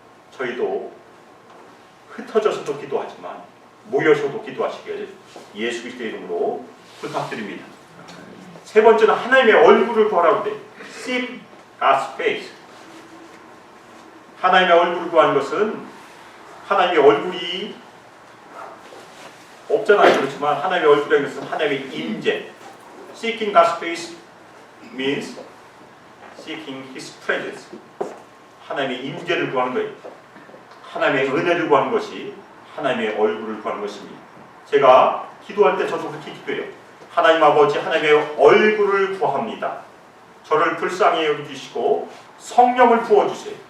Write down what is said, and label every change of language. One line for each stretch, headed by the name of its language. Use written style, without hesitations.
Korean: 저희도 흩어져서도 기도하지만 모여서도 기도하시길 예수 그리스도의 이름으로 부탁드립니다. 세 번째는 하나님의 얼굴을 구하라고 돼.
English: Seek God's face.
Korean: 하나님의 얼굴을 구하는 것은 하나님의 얼굴이 없잖아요. 그렇지만 하나님의 얼굴이라는 것은 하나님의 임재.
English: Seeking God's face means seeking His presence.
Korean: 하나님의 임재를 구하는 거예요. 하나님의 은혜를 구하는 것이 하나님의 얼굴을 구하는 것입니다. 제가 기도할 때 저도 그렇게 기도해요. 하나님 아버지 하나님의 얼굴을 구합니다. 저를 불쌍히 여겨주시고 성령을 부어주세요.